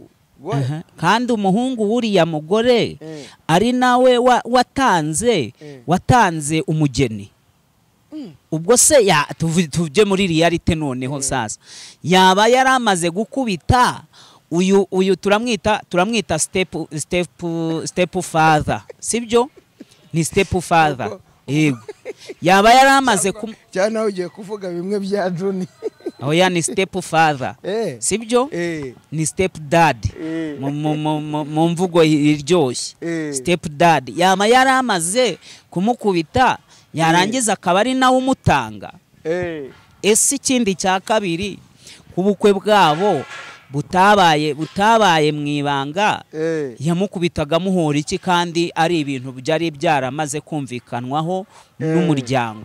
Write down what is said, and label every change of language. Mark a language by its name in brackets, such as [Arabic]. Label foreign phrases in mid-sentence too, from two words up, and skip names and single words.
[Kinyarwanda] kandi umuhungu wuriya mugore ari nawe watanze umugeni. Ubwo se tuje muri reality noneho sasa yaba yaramaze gukubita uyu turamwita [English] step father, [Kinyarwanda] sibyo? Ni [English] step father. [Kinyarwanda] Yego yaba yaramaze cyane ugiye kuvuga bimwe bya Juni. Oya ni [English] step father, [Kinyarwanda] sibyo? Ni [English] step dad [Kinyarwanda] mu mvugo iryoshye. [English] Step dad [Kinyarwanda] yaba yaramaze kumukubita, yarangiza akaba ari nawe umutanga. Ese ikindi cya kabiri kubukwe bwabo butabaye mwibanga, yamukubitaga muhora iki kandi ari ibintu byari byaramaze kumvikanwaho n'umuryango.